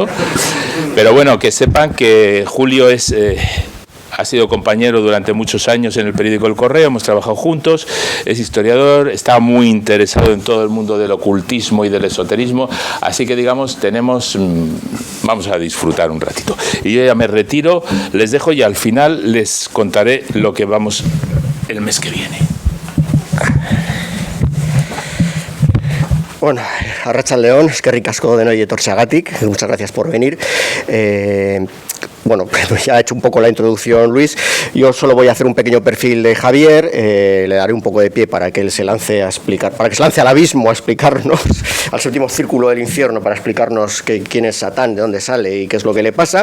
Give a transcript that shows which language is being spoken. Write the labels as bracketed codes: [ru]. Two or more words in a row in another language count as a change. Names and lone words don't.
[es] Pero bueno, que sepan que Julio ha sido compañero durante muchos años en el periódico El Correo, hemos trabajado juntos, es historiador, está muy interesado en todo el mundo del ocultismo y del esoterismo, así que digamos, vamos a disfrutar un ratito. Y yo ya me retiro, les dejo y al final les contaré lo que vamos el mes que viene. [eu] Bueno, arratsaldeon, eskerrik asko denoi etortzeagatik, [es] muchas gracias por venir. Bueno, ya ha hecho un poco la introducción Luis, yo solo voy a hacer un pequeño perfil de Javier, le daré un poco de pie para que él se lance a explicar, para que se lance al abismo a explicarnos, al séptimo círculo del infierno, para explicarnos quién es Satán, de dónde sale y qué es lo que le pasa.